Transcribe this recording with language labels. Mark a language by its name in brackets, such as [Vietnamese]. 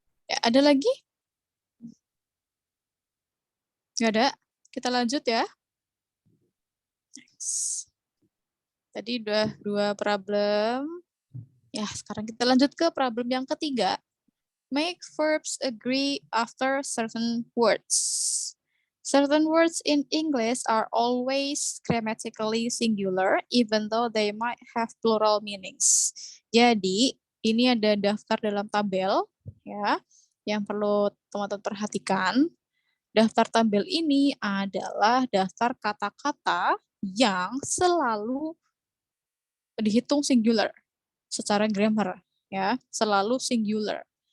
[Indonesian] Ya, ada lagi? Nggak ada? Kita lanjut ya. Next. Tadi udah 2 problem. Ya, sekarang kita lanjut ke problem yang ketiga. [English] Make verbs agree after certain words. Certain words in English are always grammatically singular, even though they might have plural meanings. [Indonesian] Jadi, ini ada daftar dalam tabel, ya, yang perlu teman-teman perhatikan. Daftar tabel ini adalah daftar kata-kata yang selalu dihitung singular secara grammar, ya, selalu singular.